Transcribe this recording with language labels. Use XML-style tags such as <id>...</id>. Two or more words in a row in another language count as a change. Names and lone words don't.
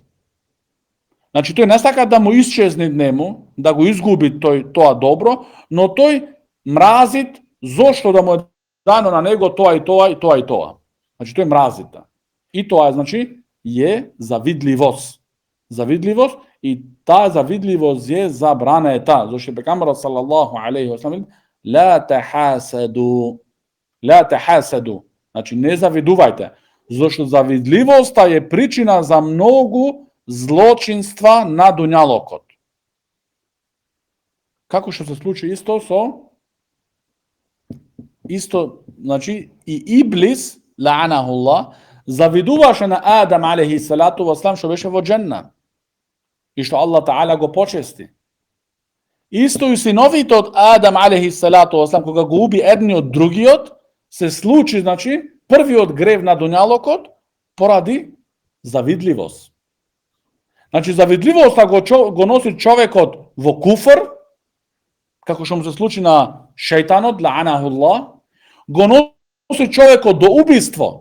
<mk>Значи тој не сака да му исчезне нему, да го изгуби тоа добро, но тој мразит зошто да му е дано на него тоа и тоа и тоа и тоа. Значи тој мразит. И тоа значи е завидливост. Завидливост и таа завидливост е забранета. Зошто пегамберот</mk> <ar>صلى الله عليه وسلم لا تحاسدوا. لا تحاسدوا.</ar> <mk>Значи не завидувајте, зашто завидливоста е причина за многу злочинства на дуњалокот. Како што се случи значи и Иблис лаанахуллах завидуваше на Адам</mk> <ar>عليه الصلاة والسلام</ar> <mk>што беше во џеннат и што</mk> <ar>الله تعالى</ar> <mk>го почести. Исто и синовите од Адам</mk> <ar>عليه الصلاة والسلام</ar> <mk>кога го уби едниот другиот, се случи, значи, првиот грев на дуњалокот поради завидливост. Значи, завидливоста го носи човекот во куфр, како што му се случи на шејтанот, лаанахуллах, го носи човекот до убиство.</mk>